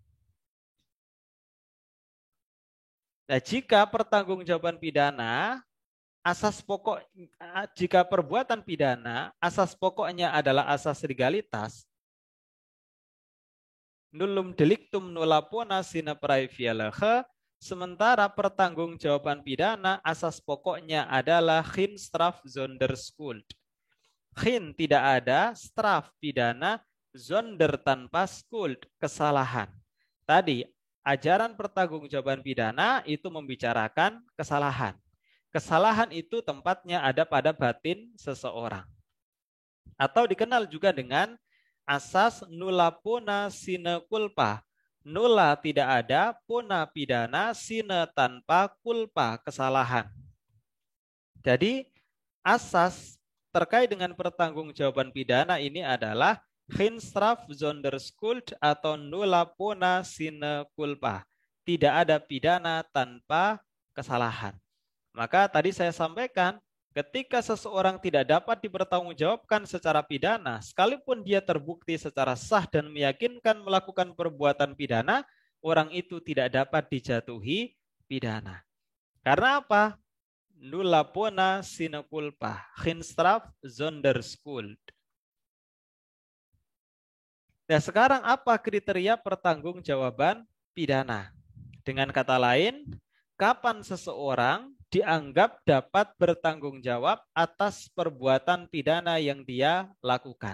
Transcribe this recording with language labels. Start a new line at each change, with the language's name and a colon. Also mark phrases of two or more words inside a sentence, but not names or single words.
Indonesian: Nah, jika pertanggungjawaban pidana, jika perbuatan pidana, asas pokoknya adalah asas legalitas,
Latin: nullum delictum nulla pona sine praevialehe,
Indonesian: sementara pertanggungjawaban pidana asas pokoknya adalah
Dutch: Geen straf zonder schuld.
Indonesian: Geen tidak ada, straf pidana, zonder tanpa schuld, kesalahan. Tadi ajaran pertanggungjawaban pidana itu membicarakan kesalahan. Kesalahan itu tempatnya ada pada batin seseorang. Atau dikenal juga dengan asas
Latin: nulla pona sine culpa.
Indonesian: Nulla tidak ada, pona pidana, sine tanpa culpa, kesalahan. Jadi asas terkait dengan pertanggungjawaban pidana ini adalah
Dutch: Geen straf zonder schuld
Indonesian: atau
Latin: nulla pona sine culpa.
Indonesian: Tidak ada pidana tanpa kesalahan. Maka tadi saya sampaikan, ketika seseorang tidak dapat dipertanggungjawabkan secara pidana, sekalipun dia terbukti secara sah dan meyakinkan melakukan perbuatan pidana, orang itu tidak dapat dijatuhi pidana. Karena apa?
Latin: Nulla pona sine culpa,
Dutch: geen straf zonder schuld.
Indonesian: Nah, sekarang apa kriteria pertanggungjawaban pidana? Dengan kata lain, kapan seseorang dianggap dapat bertanggung jawab atas perbuatan pidana yang dia lakukan?